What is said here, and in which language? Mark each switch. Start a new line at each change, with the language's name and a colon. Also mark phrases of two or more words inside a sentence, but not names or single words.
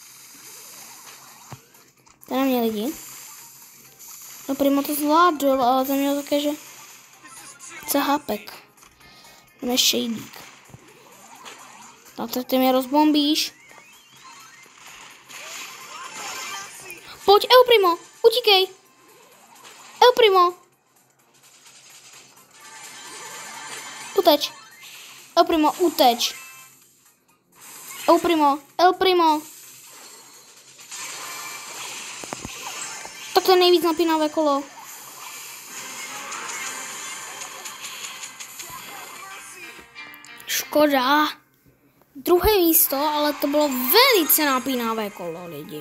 Czech: To na mě lidi. No Primo to zvládl, ale ten měl také, že chce HPek. Jdeme šejdík. No tak ty mě rozbombíš. Pojď El Primo, utíkej. El Primo. Uteč. El Primo, uteč. El Primo. Tak to je nejvíc napínavé kolo. Škoda. Druhé místo, ale to bylo velice napínavé kolo, lidi.